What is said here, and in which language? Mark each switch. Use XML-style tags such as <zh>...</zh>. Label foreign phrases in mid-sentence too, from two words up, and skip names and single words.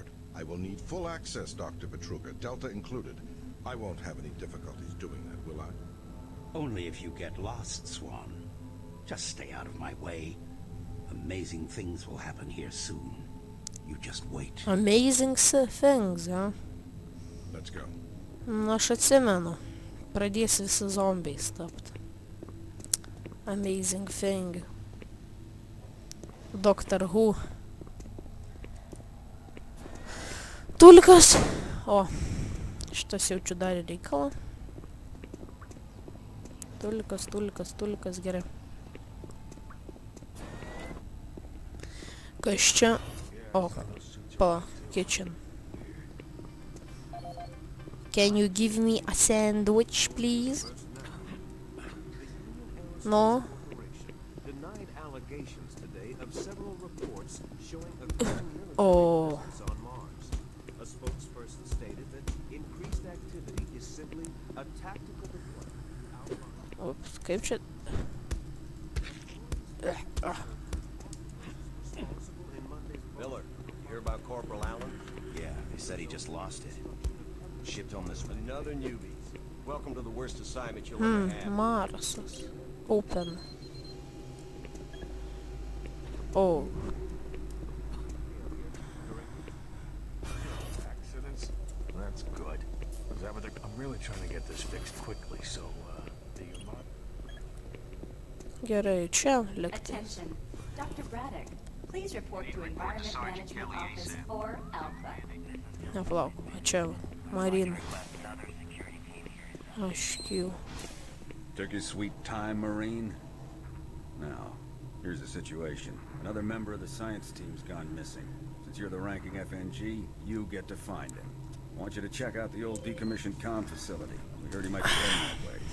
<en>I will need full access, Dr. Petruger, Delta included. I won't have any difficulties doing that, will I? Only if you get lost, Swan. Just stay out of my way. Amazing things will happen here soon. You just wait. Amazing things, ja. Let's go.</en> <lt>Nu, aš atsimenu. Pradės visi zombiais tapt.</lt> <en>Amazing thing. Doctor Who.</en> <lt>Tulkas. O, šitas jaučiu darė reikalą. Tulkas, gerai. Kas čia? O, pala,</lt> <en>kitchen. Can you give me a sandwich, please? No? Denied allegations today of several reports showing a growing Oh. presence on Mars. A spokesperson stated that increased activity is simply a tactical deployment.</en> <lt>Ups, kaip čia?</lt> <en>Miller, you hear about Corporal Allen? Yeah, they said he just lost it. Shipped home this week. Another newbie. Welcome to the worst assignment you'll ever have. Marsas. Open. Oh. Accidents? That's good. Is that what they're... I'm really trying to get this fixed quickly, so, do you mind?</en> <lt>Gerai, čia likti.</lt> <en>Attention. Dr. Braddock, please report to Environment Management Office 4 Alpha.</en> <lt>Nepalauk, o čia Marina. HQ.</lt> <en>Took your sweet time, Marine? Now, here's the situation. Another member of the science team's gone missing. Since you're the ranking FNG, you get to find him. I want you to check out the old decommissioned comm facility. We heard he might be heading that way.</en>